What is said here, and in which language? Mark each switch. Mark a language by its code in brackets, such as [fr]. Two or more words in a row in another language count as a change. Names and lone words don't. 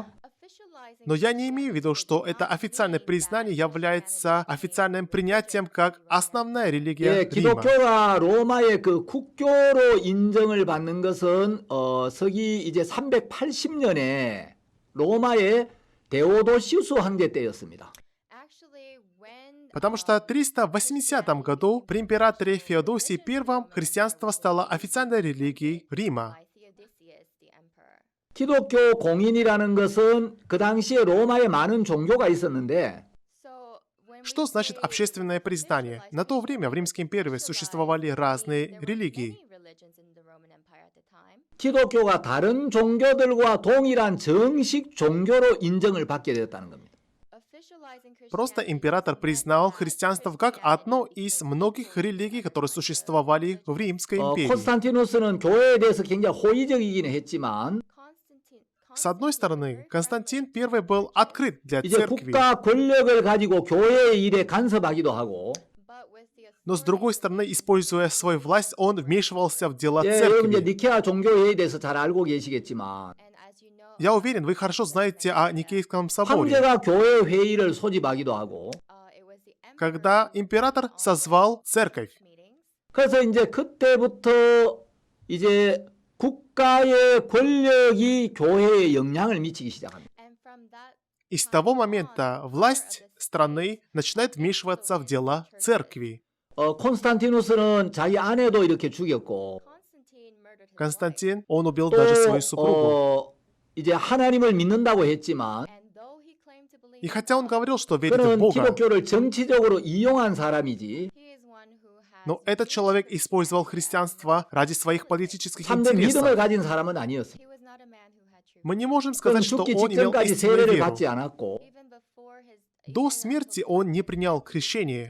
[ru] Но я не имею в виду, что это официальное признание является официальным принятием как основная религия [ko] 예, [ru] Рима. [ko] 기독교가 로마의 그 국교로 인정을 받는 것은 서기 이제 380년에 로마의 데오도시우스 황제 때였습니다. [ru] Потому что в 380 году при императоре Феодосии I христианство стало официальной религией Рима. [ko] 기독교 공인이라는 것은 그 당시에 로마에 많은 종교가 있었는데 [ru] Что значит общественное признание? На то время в Римской империи существовали разные религии. [ko] 기독교가 다른 종교들과 동일한 정식 종교로 인정을 받게 되었다는 겁니다. [ru] Просто император признал христианство как одно из многих религий, которые существовали в Римской империи. [ko] 콘스탄티누스는 교회에 대해서 굉장히 호의적이긴 했지만 [ru] С одной стороны, Константин I был открыт для [ko] 이제 [ru] церкви, [ko] 국가 권력을 가지고 교회의 일에 간섭하기도 하고 [ru] но с другой стороны, используя свою власть, он вмешивался в дела [ko] 여러분 이제 [ru] церкви. [ko] 니케아 종교회의에 대해서 잘 알고 계시겠지만 [ru] Я уверен, вы хорошо знаете о Никейском соборе, [ko] 황제가 교회 회의를 소집하기도 하고 [ru] когда император созвал церковь. [ko] 그래서 이제 그때부터 이제 국가의 권력이 교회에 영향을 미치기 시작합니다. [ru] И с того момента власть страны начинает вмешиваться в дела церкви. [ko] 콘스탄티누스는 자기 아내도 이렇게 죽였고 [ru] Константин, он убил даже свою супругу. [ko] 이제 하나님을 믿는다고 했지만 [ru] И хотя он говорил, что верит в [ko] 그는 [ru] Бога, [ko] 기독교를 정치적으로 이용한 사람이지 [ru] но этот человек использовал христианство ради своих политических [ko] 참된 믿음을 [ru] интересов. [ko] 가진 사람은 아니었습니다. [ru] Мы не можем [ko] 그는 [ru] сказать, что [ko] 죽기 [ru] он имел [ko] 직전까지 [ru] истинную [ko] 세례를 [ru] веру. [ko] 받지 않았고 [ru] До смерти он не принял крещение.